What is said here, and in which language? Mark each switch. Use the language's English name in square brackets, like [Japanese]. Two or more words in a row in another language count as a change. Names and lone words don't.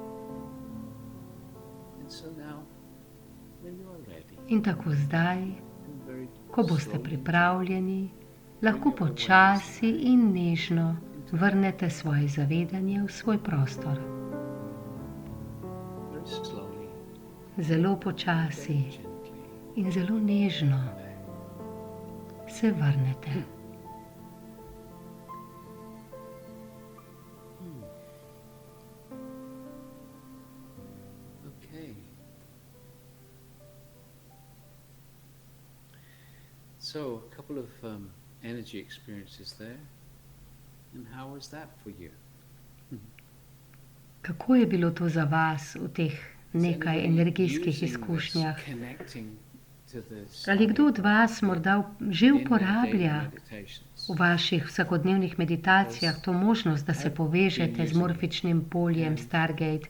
[Slovenian] In tako zdaj, ko boste pripravljeni, lahko počasi in nežno vrnete svoje zavedanje v svoj prostor. Zelo počasi in zelo nežno se vrnete. [English] So, a couple of energy experiences there. And how was that for you? [Slovenian] Kako je bilo to za vas v teh nekaj energijskih izkušnjah? Ali kdo od vas morda že uporablja v vaših vsakodnevnih meditacijah to možnost, da se povežete z morfičnim poljem Stargate?